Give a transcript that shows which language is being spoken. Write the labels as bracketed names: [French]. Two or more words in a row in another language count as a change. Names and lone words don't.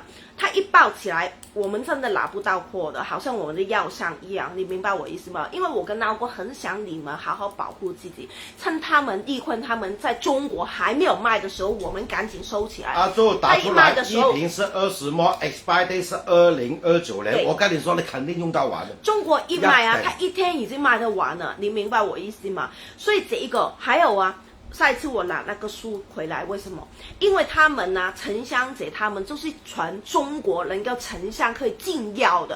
[Chinese] 它一爆起來，我們真的拿不到貨的，好像我們的藥商一樣，你明白我意思嗎？因為我跟老郭很想你們好好保護自己，趁他們利坤他們在中國還沒有賣的時候，我們趕緊收起來。阿周打出來，一瓶是20毛 ， [English] expire date [Chinese] 是2029年。我跟你說，你肯定用到完的。中國一賣啊，它一天已經賣得完了，你明白我意思嗎？所以這一個還有啊。下一次我拿那個書回來，為什麼？因為他們啊，沉香姐他們就是全中國能夠沉香可以進藥的。